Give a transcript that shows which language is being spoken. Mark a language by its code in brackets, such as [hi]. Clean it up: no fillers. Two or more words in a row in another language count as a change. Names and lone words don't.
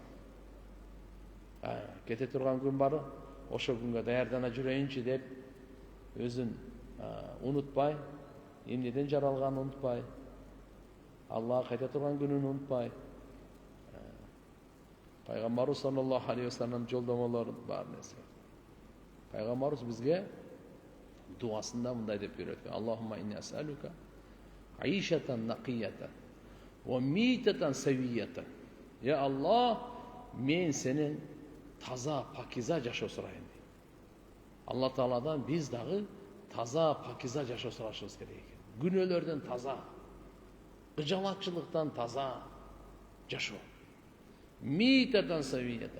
[ky] Кете турган күн бар, ошол күнгө даярдана жүрөйүнчү деп өзүн унутпай, эмнеден жаралганын унутпай, Аллага кайта турган күнүн унутпай, Пайгамбарыбыз [ar] صلى الله عليه وسلم [ky] жолдомолорун бар нерсе. Пайгамбарыбыз бизге дуасында мындай деп үйрөткөн: [ar] اللهم إني أسألك عيشة نقية وميتة سوية. [ky] Я Аллах, мен сенен таза, пакиза жашоо сурайын. Алла Тааладан биз дагы таза, пакиза жашоо сурашыбыз керек экен. Күнөөлөрдөн таза, кыжалатчылыктан таза жашоо. [ar] ميتة سوية.